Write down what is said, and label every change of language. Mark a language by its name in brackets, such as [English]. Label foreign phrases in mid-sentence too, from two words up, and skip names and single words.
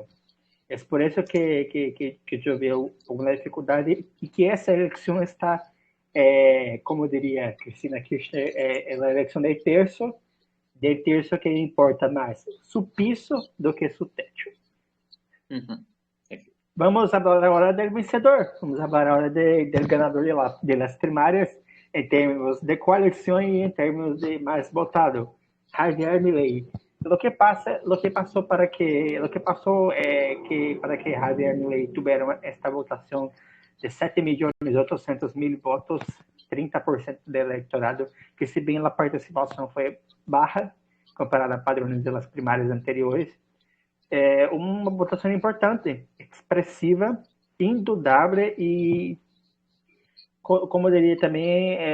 [Portuguese] É por isso que eu vejo alguma dificuldade e que essa eleição está, como diria Cristina Kirchner, é a eleição del terço que importa mais [Spanish] su piso [Portuguese] do que [Spanish] su techo. [Portuguese] Vamos falar agora do vencedor, vamos falar agora do [Spanish] ganador de las primárias, [Portuguese] em termos de coalição e em termos de mais votado, Javier Milei. [Spanish] Lo que pasó para que lo que pasó para que Javier Milei tuviera esta votação [Portuguese] de 7.800.000 votos, 30% do eleitorado, que se bem a participação foi baixa comparada a padrões das primárias anteriores, é uma votação importante, expressiva, indudável e, como diria também,